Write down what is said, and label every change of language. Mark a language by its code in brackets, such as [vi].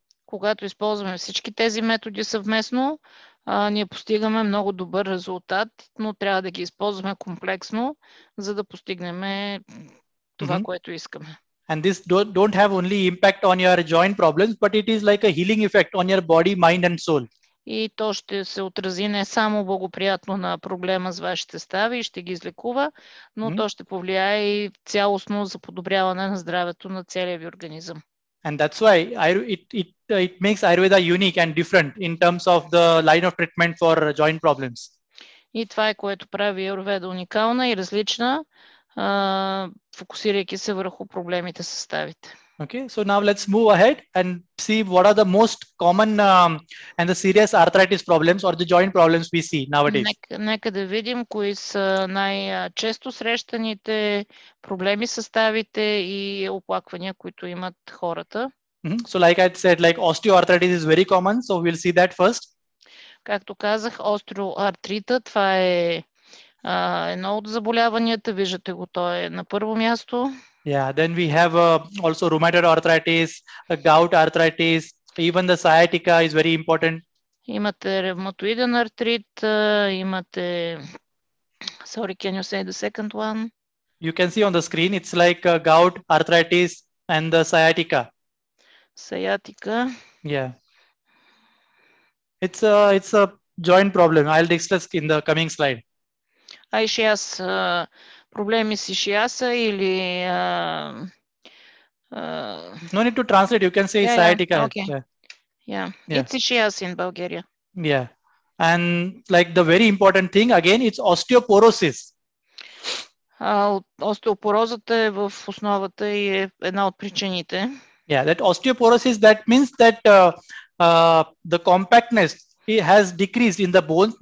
[bg] Когато използваме всички тези методи съвместно, ние постигаме много добър резултат, но трябва да ги използваме комплексно, за да постигнем това, което искаме. [en] And this don't have only impact on your joint problems, but it is like a healing effect on your body, mind and soul. [bg] И то ще се отрази не само благоприятно на проблема с вашите стави и ще ги излекува, но то ще повлияе и цялостно за подобряване на здравето на целия ви организъм. [en] And that's why it makes Ayurveda unique and different in terms of the line of treatment for joint problems. [bg] И това е, което прави Аюрведа уникална и различна, фокусирайки се върху проблемите с ставите. [en] Okay, so now let's move ahead and see what are the most common and the serious arthritis problems or the joint problems we see nowadays. [bg] Нека да видим кои са най-често срещаните проблеми с ставите и оплаквания, които имат хората. [en] So like I said, like osteoarthritis is very common, so we'll see that first. [bg] Както казах, остеоартрита, това е едно от заболяванията, виждате го, то е на първо място. [en] Yeah, then we have also rheumatoid arthritis, gout arthritis, even the sciatica is very important. [bg] Имате ревматоиден артрит, имате... [en] Sorry, can you say the second one? You can see on the screen, it's like gout, arthritis, and the sciatica. Sciatica. Yeah. It's a joint problem. I'll discuss in the coming slide. [bg] Ишиас, проблеми с ишиаса или... [en] No need to translate. You can say sciatica. Okay. Yeah. It's ischias in Bulgaria. Yeah. And like the very important thing, again, it's osteoporosis. [bg] Остеопорозата е в основата и е една от причините. [en] Yeah, that osteoporosis, that means that the compactness it has decreased in the bones.